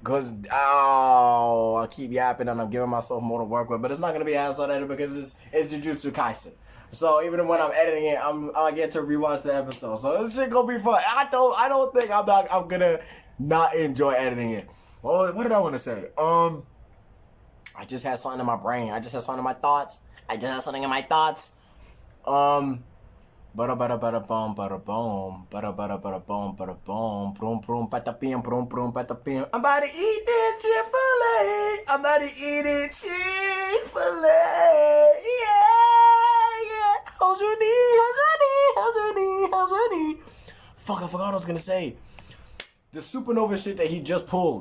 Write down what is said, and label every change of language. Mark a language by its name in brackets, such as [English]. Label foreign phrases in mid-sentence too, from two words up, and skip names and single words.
[English] Cause I keep yapping and I'm giving myself more to work with, but it's not gonna be as edited because it's Jujutsu Kaisen. So even when I'm editing it, I get to rewatch the episode. So this shit gonna be fun. I don't think I'm gonna not enjoy editing it. Well, what did I want to say? I just had something in my brain. I just had something in my thoughts. Bada bada bada boom, bada boom, bada bada bada boom, bada boom, broom broom, pata pim, broom broom, pata pim. I'm about to eat this Chick-fil-A. I'm about to eat it Chick-fil-A. Yeah. How's your knee? Fuck, I forgot what I was gonna say. The supernova shit that he just pulled.